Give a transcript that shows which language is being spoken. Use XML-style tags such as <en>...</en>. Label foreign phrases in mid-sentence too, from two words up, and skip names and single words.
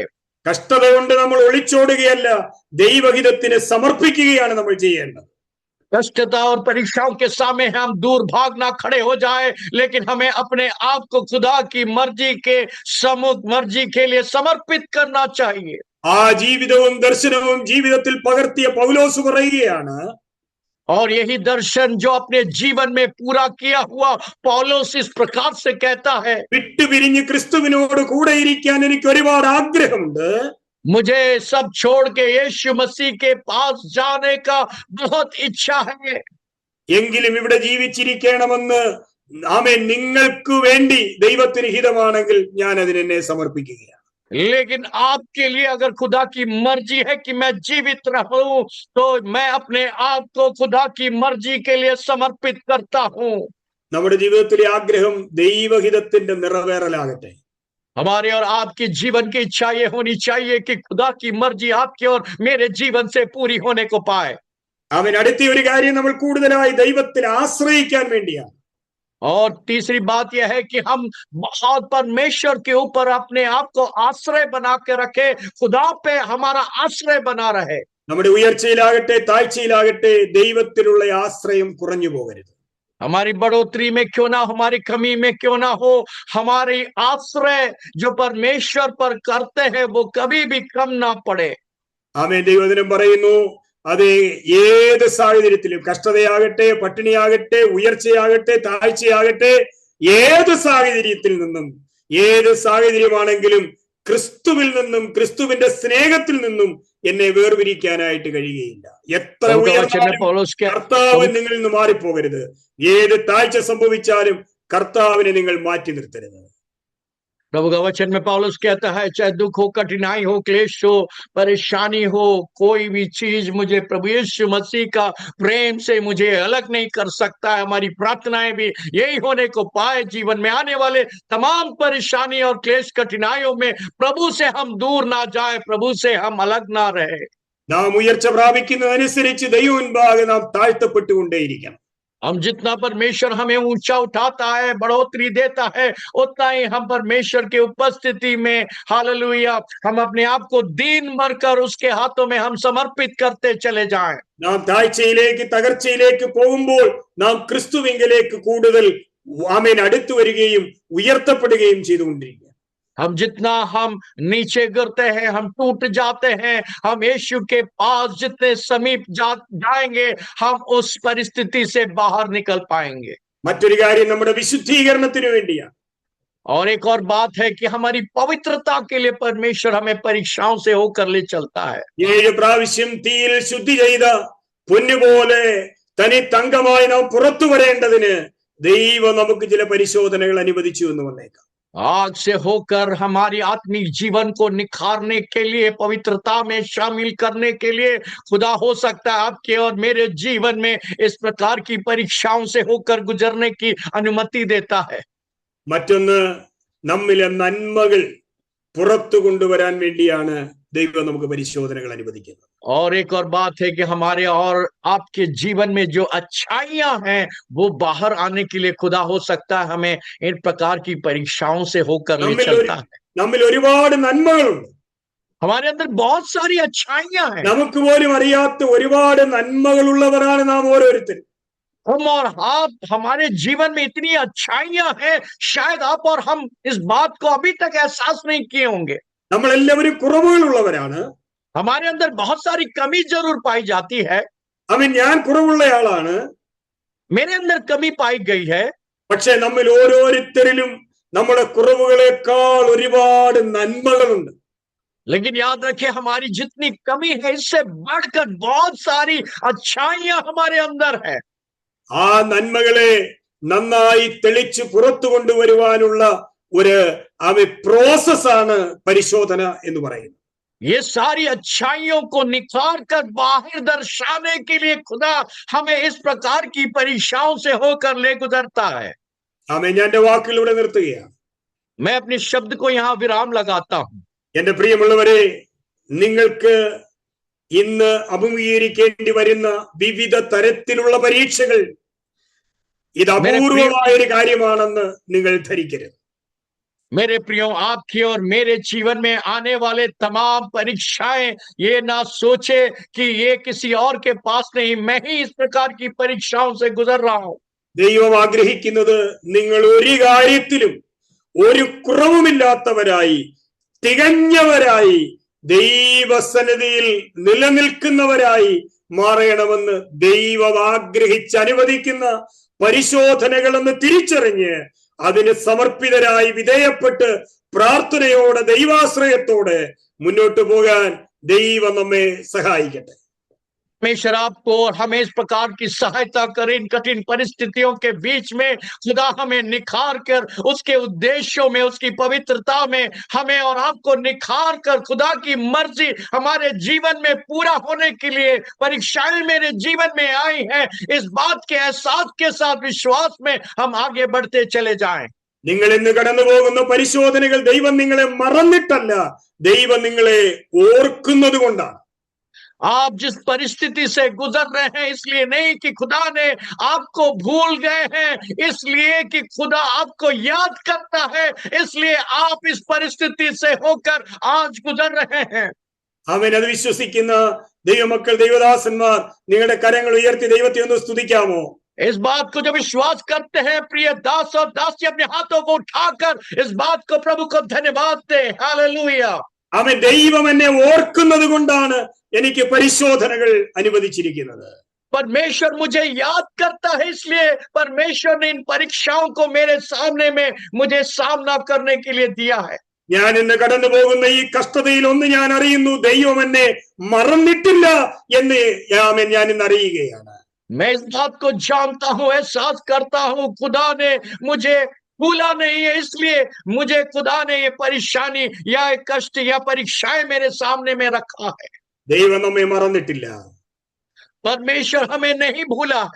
<ml>കഷ്ടത കൊണ്ട് നമ്മൾ ഒളിച്ചോടുകയല്ല, ദൈവഹിതത്തിന് സമർപ്പിക്കുകയാണ് നമ്മൾ ചെയ്യേണ്ടത്.</ml> <hi>कष्टता और परीक्षाओं के सामने हम दूर भागना खड़े हो जाए, लेकिन हमें अपने आप को खुदा की मर्जी के सम्मुख मर्जी के लिए समर्पित करना चाहिए।</hi> <ml>ആ ജീവിതവും ദർശനവും ജീവിതത്തിൽ പകർത്തിയ പൗലോസ് പറയുകയാണ്,</ml> <hi>और यही दर्शन जो अपने जीवन में पूरा किया हुआ पौलोस इस प्रकार से कहता है,</hi> <ml>വിട്ടുപിരിഞ്ഞ് ക്രിസ്തുവിനോട് കൂടെ ഇരിക്കാൻ എനിക്ക് ഒരുപാട് ആഗ്രഹമുണ്ട്.</ml> <hi>मुझे सब छोड़ के यीशु मसीह के पास जाने का बहुत इच्छा है,</hi> <ml>എങ്കിലും ഇവിടെ ജീവിച്ചിരിക്കണമെന്ന് ആമേൻ നിങ്ങൾക്ക് വേണ്ടി ദൈവത്തിന് ഹിതമാണെങ്കിൽ ഞാൻ അതിനെന്നെ സമർപ്പിക്കുകയാണ്.</ml> <hi>लेकिन आपके लिए अगर खुदा की मर्जी है कि मैं जीवित रहूं तो मैं अपने आप को खुदा की मर्जी के लिए समर्पित करता हूं।</hi> <ml>നമ്മുടെ ജീവിതത്തിലെ ആഗ്രഹം ദൈവഹിതത്തിന്റെ നിറവേറലാകട്ടെ.</ml> <hi>हमारे और आपकी जीवन की इच्छा ये होनी चाहिए कि खुदा की मर्जी आपके और मेरे जीवन से पूरी होने को पाए।</hi> <ml>അവൻ അടുത്ത ഒരു കാര്യം നമ്മൾ കൂടുതലായി ദൈവത്തിൽ ആശ്രയിക്കാൻ വേണ്ടിയാണ്.</ml> <hi>और तीसरी बात यह है कि हम बहुत परमेश्वर के ऊपर अपने आप को आश्रय बना के रखे, खुदा पे हमारा आश्रय बना रहे।</hi> <ml>നമ്മുടെ ഉയർച്ചയിലാകട്ടെ താഴ്ചയിലാകട്ടെ ദൈവത്തിലുള്ള ആശ്രയം കുറഞ്ഞു പോകരുത്.</ml> <hi>हमारी बढ़ोतरी में क्यों ना, हमारी कमी में क्यों ना हो, हमारी आश्रय जो परमेश्वर पर करते हैं वो कभी भी कम ना पड़े।</hi> <ml>ആമേൻ. ദൈവവചനം പറയുന്നു, അതെ, ഏത് സാഹചര്യത്തിലും, കഷ്ടതയാകട്ടെ, പട്ടിണിയാകട്ടെ, ഉയർച്ചയാകട്ടെ, താഴ്ചയാകട്ടെ, ഏത് സാഹചര്യത്തിൽ നിന്നും, ഏത് സാഹചര്യമാണെങ്കിലും ക്രിസ്തുവിൽ നിന്നും ക്രിസ്തുവിന്റെ സ്നേഹത്തിൽ നിന്നും എന്നെ വേർപിരിക്കാനായിട്ട് കഴിയുകയില്ല. എത്ര ഉയർന്നാലും കർത്താവ് നിങ്ങളിൽ നിന്ന് മാറിപ്പോകരുത്. ഏത് താഴ്ച സംഭവിച്ചാലും കർത്താവിനെ നിങ്ങൾ മാറ്റി നിർത്തരുത്.</ml> <hi>प्रभु का वचन में पौलुस कहता है, चाहे दुख हो, कठिनाई हो, क्लेश हो, परेशानी हो, कोई भी चीज मुझे प्रभु यीशु मसीह का प्रेम से मुझे अलग नहीं कर सकता है। हमारी प्रार्थनाएं भी यही होने को पाए, जीवन में आने वाले तमाम परेशानी और क्लेश कठिनाइयों में प्रभु से हम दूर ना जाए, प्रभु से हम अलग ना रहे।</hi> <ml>നാം ഉയർച്ച പ്രാപിക്കുന്നതനുസരിച്ച് ദൈവം മുൻപാകെ നാം താഴ്ത്തപ്പെട്ടുകൊണ്ടേയിരിക്കണം.</ml> <hi>हम जितना परमेश्वर हमें ऊंचा उठाता है, बढ़ोतरी देता है, उतना ही हम परमेश्वर के उपस्थिति में हालेलुया हम अपने आप को दीन भरकर उसके हाथों में हम समर्पित करते चले जाएं।</hi> <ml>നാം താഴ്ചയിലേക്ക് തകർച്ചയിലേക്ക് പോകുമ്പോൾ നാം ക്രിസ്തുവിങ്കലേക്ക് കൂടുതൽ ആമേൻ അടുത്തു വരികയും ഉയർത്തപ്പെടുകയും ചെയ്തുകൊണ്ടിരിക്കുക.</ml> <hi>हम जितना हम नीचे गिरते हैं, हम टूट जाते हैं, हम यीशु के पास जितने समीप जाएंगे, हम उस परिस्थिति से बाहर निकल पाएंगे।</hi> <ml>മറ്റൊരു കാര്യം നമ്മുടെ വിശുദ്ധീകരണത്തിന് വേണ്ടിയാണ്.</ml> <hi>और एक और बात है कि हमारी पवित्रता के लिए परमेश्वर हमें परीक्षाओं से होकर ले चलता है।</hi> <ml>7 പ്രാവശ്യം തീയിൽ ശുദ്ധി ചെയ്ത പൊന്നുപോലെ തനി തങ്കമായി നാം പുറത്തു വരേണ്ടതിന് ദൈവം നമുക്ക് ചില പരിശോധനകൾ അനുവദിച്ചു എന്ന് വന്നേക്കാം.</ml> <hi>आग से होकर हमारी आत्मिक जीवन को निखारने के लिए, पवित्रता में शामिल करने के लिए खुदा हो सकता है आपके और मेरे जीवन में इस प्रकार की परीक्षाओं से होकर गुजरने की अनुमति देता है।</hi> <ml>മറ്റൊന്ന്, നമ്മിലെ നന്മകൾ പുറത്തു കൊണ്ടുവരാൻ വേണ്ടിയാണ് ദൈവം നമുക്ക് പരിശോധനകൾ അനുവദിക്കുന്നത്.</ml> <hi>और एक और बात है कि हमारे और आपके जीवन में जो अच्छाइयां हैं वो बाहर आने के लिए खुदा हो सकता है हमें इन प्रकार की परीक्षाओं से होकर ले चलता है।</hi> <ml>നമ്മിൽ ഒരുപാട് നന്മകളുണ്ട്.</ml> <hi>हमारे अंदर बहुत सारी अच्छाइयां हैं।</hi> <ml>നമുക്ക് പോലും അറിയാത്ത ഒരുപാട് നന്മകളുള്ളവരാണ് നാം ഓരോരുത്തരും.</ml> <hi>हम और आप, हमारे जीवन में इतनी अच्छाइयां हैं, शायद आप और हम इस बात को अभी तक एहसास नहीं किए होंगे।</hi> <ml>നമ്മൾ എല്ലാവരും കുറവുകളുള്ളവരാണ്.</ml> <hi>हमारे अंदर बहुत सारी कमी जरूर पाई जाती है।</hi> <ml>ഞാൻ കുറവുള്ളയാളാണ്.</ml> <hi>मेरे अंदर कमी पाई गई है।</hi> <ml>പക്ഷെ നമ്മിൽ ഓരോരുത്തരിലും നമ്മുടെ കുറവുകളെക്കാൾ ഒരുപാട് നന്മകളുണ്ട്.</ml> <hi>लेकिन याद रखें, हमारी जितनी कमी है इससे बढ़कर बहुत सारी अच्छाइयां हमारे अंदर है।</hi> <ml>ആ നന്മകളെ നന്നായി തെളിച്ച് പുറത്തു കൊണ്ടുവരുവാനുള്ള ഒരു പ്രോസസ്സാണ് പരിശോധന എന്ന് പറയുന്നത്.</ml> <hi>ये सारी अच्छाइयों को निखार कर बाहर दर्शाने के लिए खुदा हमें इस प्रकार की परीक्षाओं से होकर ले गुजरता है।</hi> <ml>ഞാൻ എന്റെ വാക്കിലൂടെ നിർത്തുകയാണ്.</ml> <hi>मैं अपने शब्द को यहाँ विराम लगाता हूँ।</hi> <ml>എന്റെ പ്രിയമുള്ളവരെ, നിങ്ങൾക്ക് ഇന്ന് അഭിമുഖീകരിക്കേണ്ടി വരുന്ന വിവിധ തരത്തിലുള്ള പരീക്ഷകൾ ഇത് അപൂർവമായ ഒരു കാര്യമാണെന്ന് നിങ്ങൾ ധരിക്കരുത്.</ml> <hi>मेरे प्रियो, आपके और मेरे जीवन में आने वाले तमाम परीक्षाएं, ये ना सोचे कि ये किसी और के पास नहीं, मैं ही इस प्रकार की परीक्षाओं से गुजर रहा हूं।</hi> <ml>ദൈവം ആഗ്രഹിക്കുന്നത് നിങ്ങൾ ഒരു കാര്യത്തിലും ഒരു കുറവുമില്ലാത്തവരായി, തികഞ്ഞവരായി, ദൈവസന്നിധിയിൽ നിലനിൽക്കുന്നവരായി മാറണമെന്ന് ദൈവം ആഗ്രഹിച്ച് അനുവദിക്കുന്ന പരിശോധനകളെന്ന് തിരിച്ചറിഞ്ഞ് അതിന് സമർപ്പിതരായി വിധേയപ്പെട്ട് പ്രാർത്ഥനയോടെ ദൈവാശ്രയത്തോടെ മുന്നോട്ട് പോകാൻ ദൈവം നമ്മെ സഹായിക്കട്ടെ.</ml> <hi>परमेश्वर आपको और हमें इस प्रकार की सहायता करे। इन कठिन परिस्थितियों के बीच में खुदा हमें निखार कर उसके उद्देश्यों में, उसकी पवित्रता में हमें और आपको निखार कर खुदा की मर्जी हमारे जीवन में पूरा होने के लिए परीक्षाएं मेरे जीवन में आई हैं, इस बात के एहसास के साथ विश्वास में हम आगे बढ़ते चले जाएं।</hi> <ml>നിങ്ങൾ ഇന്ന് കടന്നു പോകുന്ന പരിശോധനകൾ ദൈവം നിങ്ങളെ മറന്നിട്ടല്ല, ദൈവം നിങ്ങളെ ഓർക്കുന്നത് കൊണ്ടാണ്.</ml> <hi>आप जिस परिस्थिति से गुजर रहे हैं इसलिए नहीं कि खुदा ने आपको भूल गए हैं, इसलिए कि खुदा आपको याद करता है, इसलिए आप इस परिस्थिति से होकर आज गुजर रहे हैं।</hi> <ml>അവൻ അത് വിശ്വസിക്കുന്ന ദൈവമക്കൾ, ദൈവദാസന്മാർ, നിങ്ങളുടെ കരങ്ങൾ ഉയർത്തി ദൈവത്തെ ഒന്ന് സ്തുതിക്കാമോ?</ml> <hi>इस बात को जब विश्वास करते हैं प्रिय दास और दासी, अपने हाथों को उठाकर इस बात को प्रभु को धन्यवाद दे। हालेलुया।</hi> <ml>അവൻ ദൈവം എന്നെ ഓർക്കുന്നത് കൊണ്ടാണ് എനിക്ക് പരിശോധനകൾ അനുവദിച്ചിരിക്കുന്നത്.</ml> <hi>परमेश्वर मुझे याद करता है, इसलिए परमेश्वर ने इन परीक्षाओं को मेरे सामने में मुझे सामना करने के लिए दिया है।</hi> <ml>ഞാൻ ഇന്ന് കടന്നു പോകുന്ന ഈ കഷ്ടതയിൽ ഒന്ന് ഞാൻ അറിയുന്നു, ദൈവം എന്നെ മറന്നിട്ടില്ല എന്ന് ഞാൻ ഇന്ന് അറിയുകയാണ്.</ml> <hi>मैं इस बात को जानता हूं, एहसास करता हूं, खुदा ने मुझे भूला नहीं है, इसलिए मुझे खुदा ने ये परेशानी या कष्ट या परीक्षाएं मेरे सामने में रखा है।</hi> <ml>ദൈവം നമ്മെ മറന്നിട്ടില്ല.</ml> <hi>परमेश्वर हमें नहीं भूला है।</hi>